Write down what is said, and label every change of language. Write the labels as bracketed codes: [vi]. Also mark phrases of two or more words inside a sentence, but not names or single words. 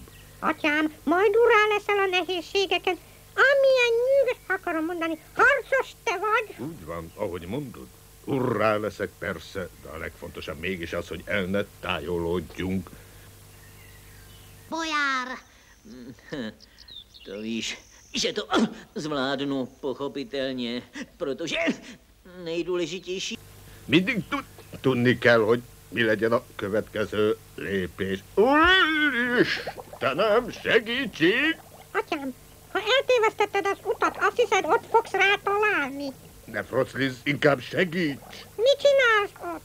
[hu] Atyám, majd urrá leszel a nehézségeken. Amilyen nyűgös, akarom mondani, harcos te vagy. Úgy van, ahogy mondod. Urrá leszek persze, de a legfontosabb mégis az, hogy el ne tájolódjunk. Bojár! [cs] To víš, že to zvládnu pochopitelně, protože nejdůležitější... [hu] Mindig tudni kell, hogy mi legyen a következő lépés. Úristenem, segítség! Atyám, ha eltévesztetted az utat, azt hiszed, ott fogsz rá találni. Ne froclizz, inkább segíts! Mit csinálsz ott?